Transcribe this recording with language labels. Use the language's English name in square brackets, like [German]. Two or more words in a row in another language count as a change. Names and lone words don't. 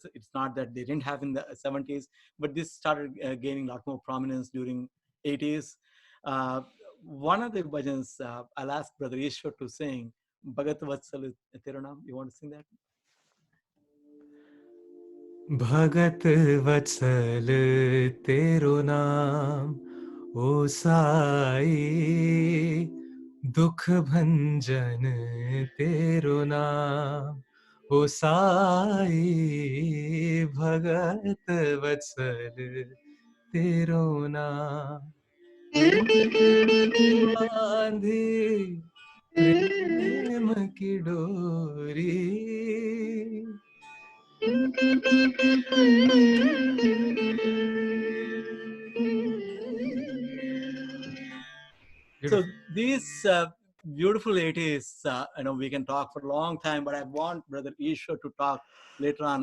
[English] It's not that they didn't have in the 70s, but this started gaining a lot more prominence during 80s. One of the bhajans, I'll ask Brother Ishwar to sing. [Hindi] भगत वत्सल तिरनाम. [English] You want to sing that? [Hindi] भगत वत्सल तेरो नाम ओ साईं दुख भंजन तेरो नाम ओ साईं भगत वत्सल तेरो नाम बांधे प्रेम की डोरी [English] So these beautiful 80s, we can talk for a long time, but I want Brother Ishwar to talk later on.